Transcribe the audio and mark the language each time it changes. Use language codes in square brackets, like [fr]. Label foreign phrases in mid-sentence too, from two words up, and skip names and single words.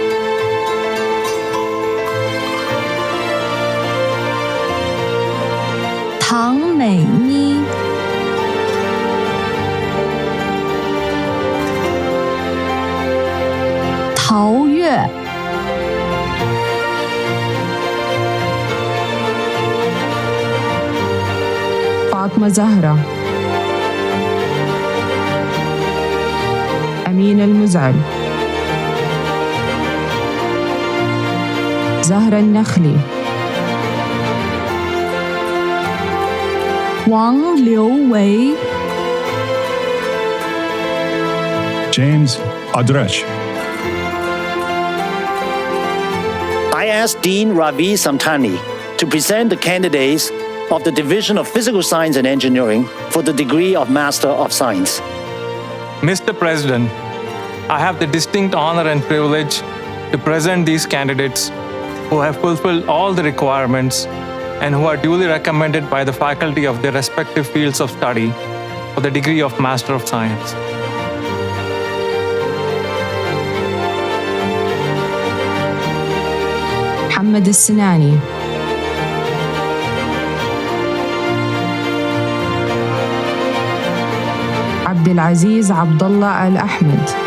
[zh] 唐美妮。 [ar] 陶月。فاطمة زهرة. أمين المزعل. زهرة النخلي. [zh] 王刘维 [en] James Adresh. I asked Dean Ravi Samtani to present the candidates of the Division of Physical Science and Engineering for the degree of Master of Science. Mr. President, I have the distinct honor and privilege to present these candidates who have fulfilled all the requirements and who are duly recommended by the faculty of their respective fields of study for the degree of Master of Science. [ar] محمد السناني عبد العزيز عبد الله الأحمد